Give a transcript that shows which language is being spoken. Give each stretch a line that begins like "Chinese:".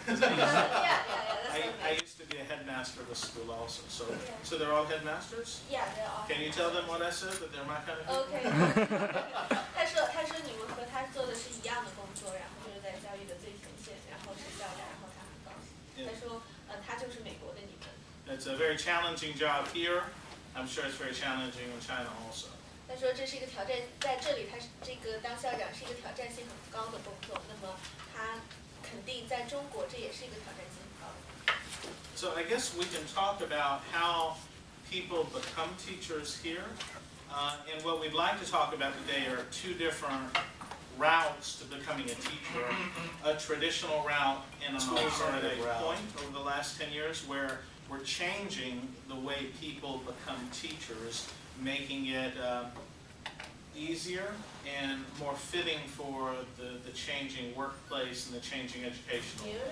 English: I used to be a headmaster of a school also. So they're all headmasters? Yeah, they're all. Can you tell them what I said, that they're my kind of people?
Chinese: OK 他说你们和他做的是一样的工作，然后就是在教育的最前线，然后是校长，然后他很高兴。他说他就是美国的你们。
English: It's a very challenging job here. I'm sure it's very challenging in China also.
Chinese: 他说这是一个挑战，在这里他这个当校长是一个挑战性很高的工作，那么他肯定在中国这也是一个挑战性很高的工作。
English: So I guess we can talk about how people become teachers here. And what we'd like to talk about today are 2 different routes to becoming a teacher. A traditional route and an alternative point over the last 10 years where we're changing the way people become teachers, making it easier and more fitting for the changing workplace and the changing educational.